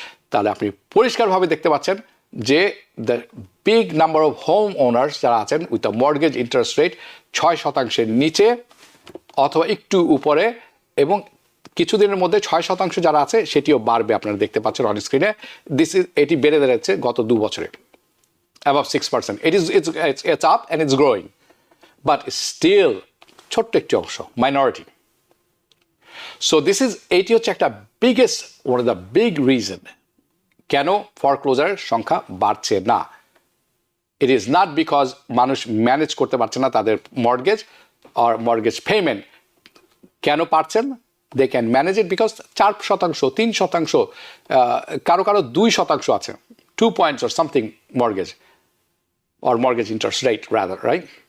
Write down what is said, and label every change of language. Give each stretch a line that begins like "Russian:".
Bangla: তাহলে আপনি পরিষ্কারভাবে দেখতে পাচ্ছেন যে
English: the big number of home owners
Bangla: যারা আছেন with the mortgage interest rate 6%-এর নিচে অথবা একটু উপরে, এবং কিছুদিনের মধ্যে 6% যারা আছে সেটিও বাড়বে, আপনারা দেখতে পাচ্ছেন অন স্ক্রিনে। এটি বেড়ে দাঁড়াচ্ছে গত 2 বছরে
English: above 6%. It's up and it's growing, but still
Bangla: ছোট্ট একটি অংশ,
English: minority.
Bangla: So এটি হচ্ছে একটা
English: one of the big reason
Bangla: কেন ফরক্লোজারের সংখ্যা বাড়ছে না।
English: It is not because
Bangla: মানুষ ম্যানেজ করতে পারছে না তাদের মর্গেজ or mortgage payment. কেন পারছেন?
English: They can manage it because 4%, 3%, কারো 2% আছে, 2 points or something mortgage or mortgage interest rate rather, right?